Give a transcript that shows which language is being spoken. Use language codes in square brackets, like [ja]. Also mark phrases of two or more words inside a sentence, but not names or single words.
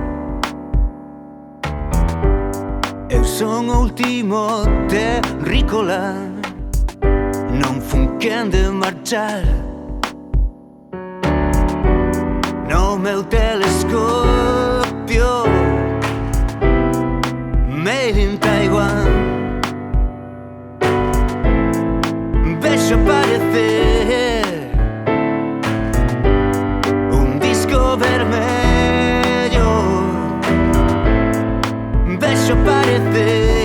[gl] Eu son o último terrícola, non fun quen de marchar. No meu telescopio, [en] made in Taiwan, [gl] vexo aparecer un disco vermello, vexo aparecer